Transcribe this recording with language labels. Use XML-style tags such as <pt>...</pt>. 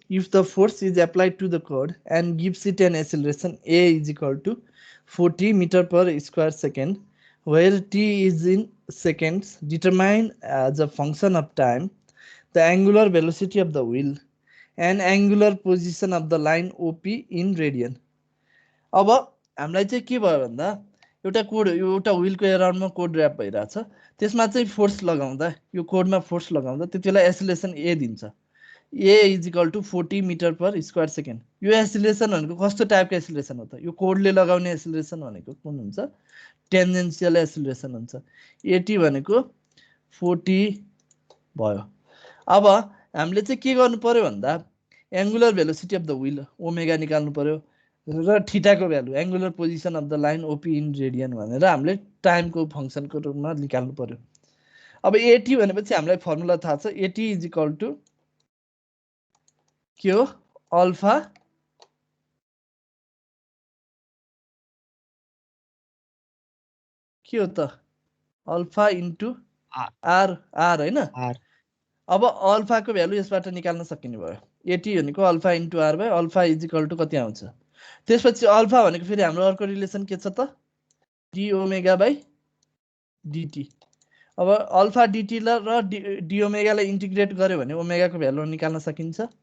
<en>If the force is applied to the cord and gives it an acceleration a is equal to 40 meter per square second, where t is in seconds, determine as a function of time the angular velocity of the wheel and angular position of the line OP in radian.</en> <ne>अब हामीलाई चाहिँ के भयो भन्दा एउटा code, एउटा व्हीलको एराउन्डमा code rap भइरहेछ, त्यसमा चाहिँ फोर्स लगाउँदा, यो कोडमा फोर्स लगाउँदा त्यति बेला एसिलेसन ए दिन्छ।</ne> <en>A is equal to 40 metre per square second.</en> <ne>यो एसिलेसन भनेको कस्तो टाइपको एसिलेसन हो त, यो कोडले लगाउने एसिलेसन भनेको कुन हुन्छ, टेन्जेन्सियल एसिलेसन हुन्छ। एटी भनेको 40 भयो। अब हामीले चाहिँ के गर्नु पर्यो भन्दा</ne> <en>angular velocity of the wheel omega</en> <ne>निकाल्नु पर्यो र थीटाको value,</ne> <en>angular position of the line OP in radian</en> <ne>भनेर हामीले टाइमको फङ्सनको रूपमा निकाल्नु पर्यो। अब एटी भनेपछि हामीलाई फर्मुला थाहा छ, एटी इज इक्वल टु के हो, अल्फा के हो त, अल्फा इन्टु आ- आर आर होइन। आर अब अल्फाको भ्यालु यसबाट निकाल्न सकिने भयो। एटी भनेको अल्फा इन्टु आर भयो। अल्फा इज इक्वल टु कति आउँछ? त्यसपछि अल्फा भनेको फेरि हाम्रो अर्को रिलेसन के छ त? D omega by dt. अब अल्फा डिटी र डी ओमेगालाई इन्टिग्रेट गर्यो भने ओमेगाको भ्यालु निकाल्न सकिन्छ।</ne>